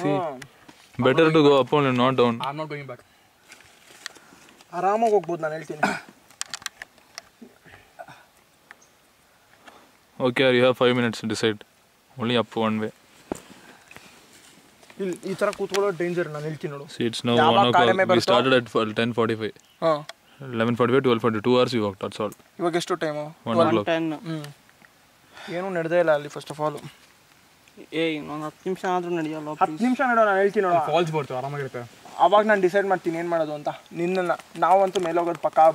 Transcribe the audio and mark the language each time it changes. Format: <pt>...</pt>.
<en>See, better to go up only, not down. I'm not going back.</en> <kn>ಆರಾಮಾಗಿ ಹೋಗ್ಬೋದು, ನಾನು ಹೇಳ್ತೀನಿ.</kn> <en>Okay, you have 5 minutes to decide. Only up one way.</en> <kn>ಇಲ್ಲಿ ಈ ಥರ ಕೂತ್ಕೊಳ್ಳೋ danger, ನಾನು ಹೇಳ್ತೀನಿ ನೋಡು.</kn> <en>See, it's now 1 o'clock. We started at 10:45. ಹಾಂ, 11:45, 12:40. 2 hours we walked, that's all.</en> <kn>ಇವಾಗ ಎಷ್ಟು ಟೈಮು?</kn> <en>1 o'clock. 10.</en> <kn>ಏನೂ ನಡೆದೇ ಇಲ್ಲ ಅಲ್ಲಿ.</kn> <en>first of all</en> <kn>ಇನ್ನೊಂದು 10 ನಿಮಿಷ ಆದರೂ ನಡೆಯಲ್ಲ. 10 ನಿಮಿಷ ನೋಡೋ, ನಾನು ಹೇಳ್ತೀನಿ ನೋಡು. ಫಾಲ್ಸ್ ಬರ್ತೀವಿ, ಆರಾಮಾಗಿರುತ್ತೆ. ಅವಾಗ ನಾನು ಡಿಸೈಡ್ ಮಾಡ್ತೀನಿ ಏನು ಮಾಡೋದು ಅಂತ. ನಿನ್ನ ನಾವಂತೂ ಮೇಲೆ ಹೋಗೋದು ಪಕ್ಕ.</kn>